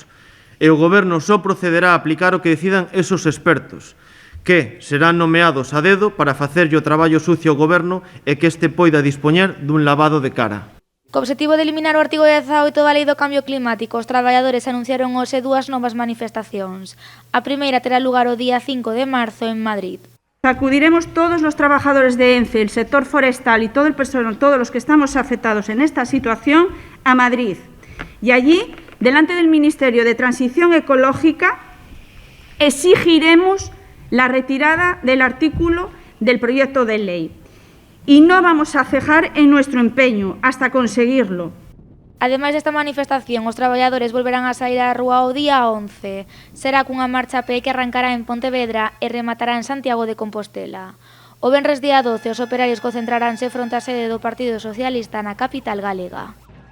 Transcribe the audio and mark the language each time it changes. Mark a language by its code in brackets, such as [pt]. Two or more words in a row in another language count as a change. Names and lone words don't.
[gl] E o Goberno só procederá a aplicar o que decidan esos expertos, que serán nomeados a dedo para facerlle o traballo sucio ao Goberno e que este poida dispoñer dun lavado de cara. Co obxectivo de eliminar o artigo 18 da Lei do Cambio Climático, os traballadores anunciaron hoxe dúas novas manifestacións. A primeira terá lugar o día 5 de marzo en Madrid. [es] Acudiremos todos los trabajadores de ENCE, el sector forestal y todo el personal, todos los que estamos afectados en esta situación, a Madrid. Y allí, delante del Ministerio de Transición Ecológica, exigiremos la retirada del artículo del proyecto de ley. Y no vamos a cejar en nuestro empeño hasta conseguirlo. [gl] Ademais desta manifestación, os traballadores volverán a saír á rúa o día 11. Será cunha marcha a pé que arrancará en Pontevedra e rematará en Santiago de Compostela. O venres día 12, os operarios concentraranse fronte á sede do Partido Socialista na capital galega.